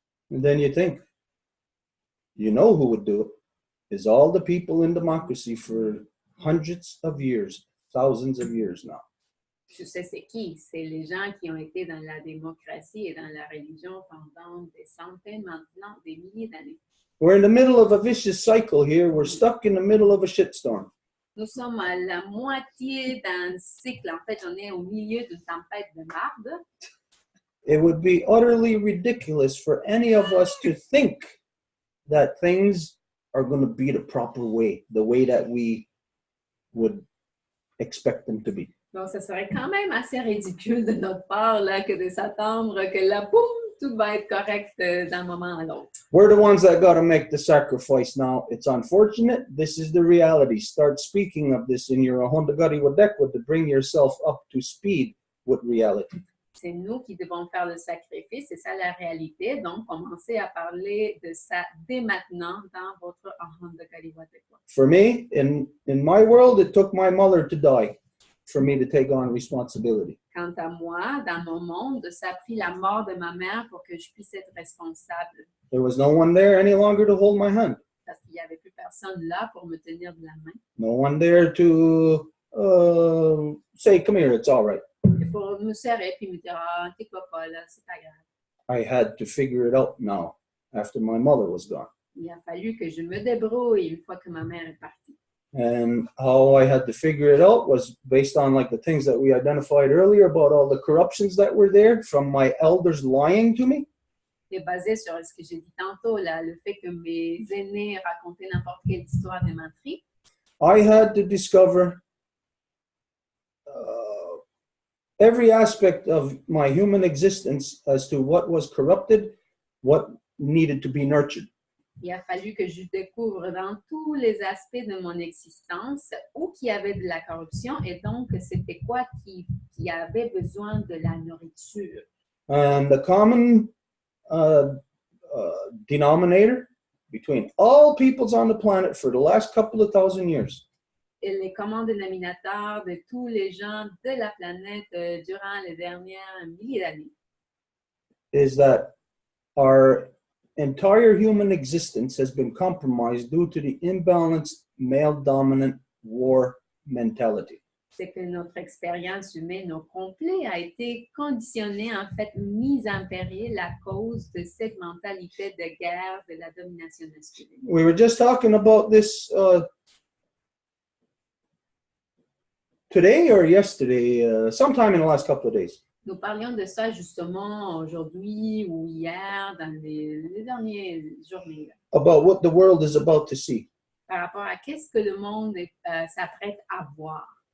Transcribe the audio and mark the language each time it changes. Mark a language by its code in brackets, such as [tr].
[en] And then you think, you know who would do it is all the people in democracy for hundreds of years, thousands of years now. [fr] Je sais c'est qui, c'est les gens qui ont été dans la démocratie et dans la religion pendant des centaines, maintenant des milliers d'années. [en] We're in the middle of a vicious cycle here. We're stuck in the middle of a shitstorm. [fr] Nous sommes à la moitié d'un cycle. En fait, on est au milieu d'une tempête de marde. [en] It would be utterly ridiculous for any of us to think that things are going to be the proper way, the way that we would expect them to be. [fr] Donc, ça serait quand même assez ridicule de notre part là, que de s'attendre que là, boum, tout va être correct d'un moment à l'autre. [en] We're the ones that got to make the sacrifice now. It's unfortunate. This is the reality. Start speaking of this in your Ahondagari Wadekwa to bring yourself up to speed with reality. [fr] C'est nous qui devons faire le sacrifice, c'est ça la réalité. Donc, commencez à parler de ça dès maintenant dans votre Ahondagari Wadekwa. [en] For me, in my world, it took my mother to die for me to take on responsibility. [fr] Quant à moi, dans mon monde, ça a pris la mort de ma mère pour que je puisse être responsable. [en] There was no one there any longer to hold my hand. [fr] Parce qu'il n'y avait plus personne là pour me tenir de la main. [en] No one there to say, come here, it's all right. [fr] Et pour me serrer puis me dire, ah, t'es pas là, c'est pas grave. [en] I had to figure it out now after my mother was gone. [fr] Il a fallu que je me débrouille une fois que ma mère est partie. [en] And how I had to figure it out was based on like the things that we identified earlier about all the corruptions that were there from my elders lying to me. [fr] C'est basé sur ce que j'ai dit tantôt, là, le fait que mes aînés racontaient n'importe quelle histoire de menterie. [en] I had to discover every aspect of my human existence as to what was corrupted, what needed to be nurtured. [fr] Il a fallu que je découvre dans tous les aspects de mon existence où il y avait de la corruption et donc c'était quoi qui avait besoin de la nourriture. [en] And the common denominator between all peoples on the planet for the last couple of thousand years [fr] Et les communs dénominateurs de tous les gens de la planète durant les dernières milliers d'années, [en] is that our entire human existence has been compromised due to the imbalanced male-dominant war mentality. [fr] c'est que notre expérience humaine au complet a été conditionnée, en fait, mise en péril à cause de cette mentalité de guerre de la domination masculine. [en] We were just talking about this today or yesterday, sometime in the last couple of days. [fr] Nous parlions de ça justement aujourd'hui ou hier dans les dernières journées, [en] About what the world is about to see. [fr] par rapport à qu'est-ce que le monde s'apprête à voir.